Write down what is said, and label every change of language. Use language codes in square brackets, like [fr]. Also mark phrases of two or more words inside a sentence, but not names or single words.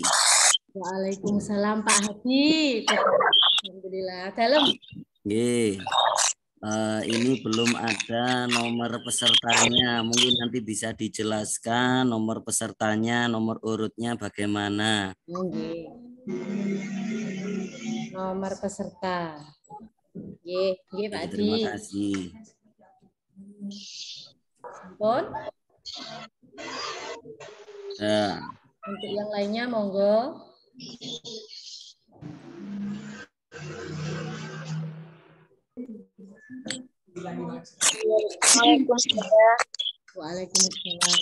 [id] Waalaikumsalam Pak Haji. Alhamdulillah. Dalam. Nggih. Ini belum ada nomor pesertanya. Mungkin nanti bisa dijelaskan nomor pesertanya, nomor urutnya bagaimana. Nggih. Nomor peserta. Nggih, nggih Pak Haji. Terima kasih. Pun. Ya. Untuk yang lainnya monggo. Waalaikumsalam.